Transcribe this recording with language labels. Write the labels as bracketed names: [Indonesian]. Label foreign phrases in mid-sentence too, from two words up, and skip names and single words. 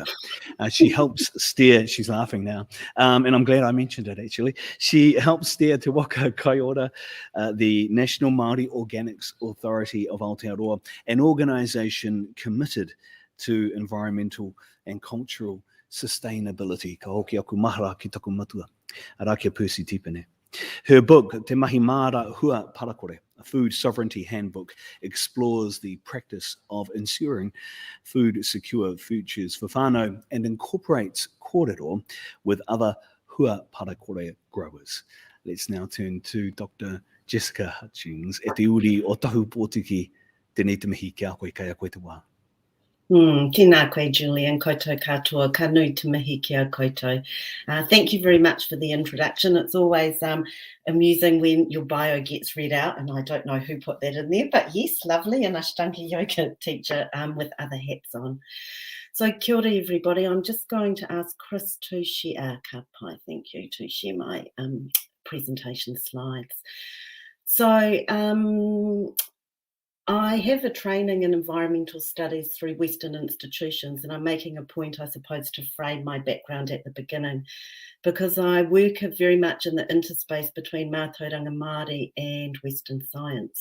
[English] She helps steer, she's laughing now, and I'm glad I mentioned it actually. She helps steer Te Waka Kaiora, the National Māori Organics Authority of Aotearoa, an organisation committed to environmental and cultural sustainability. [Māori] Ka hoki aku mahara ki taku matua. Arakia Percy Tipene. [English] Her book, Te Mahi Mara Hua Parakore, a food sovereignty handbook, explores the practice of ensuring food secure futures for whānau and incorporates kōrero with other [Māori] hua parakore [English] growers. Let's now turn to Dr. [Māori] Jessica Hutchings e te uri o tahu pōtiki tēnei te mihi kia koe kai a koe te wā. Tēnā koe, Julian, koutou katoa, ka nui te mihi kia koutou. [English] Thank you very much for the introduction. It's always amusing when your bio gets read out, and I don't know who put that in there, but yes, lovely, an Ashtanga yoga teacher with other hats on. [Māori] So kia ora, [English] everybody. I'm just going to ask Chris to share, [Māori] ka pai, [English] thank you, to share my presentation slides. So, I have a training in environmental studies through Western institutions, and I'm making a point, I suppose, to frame my background at the beginning, because I work very much in the interspace between [Māori] Mātauranga Māori [English] and Western science.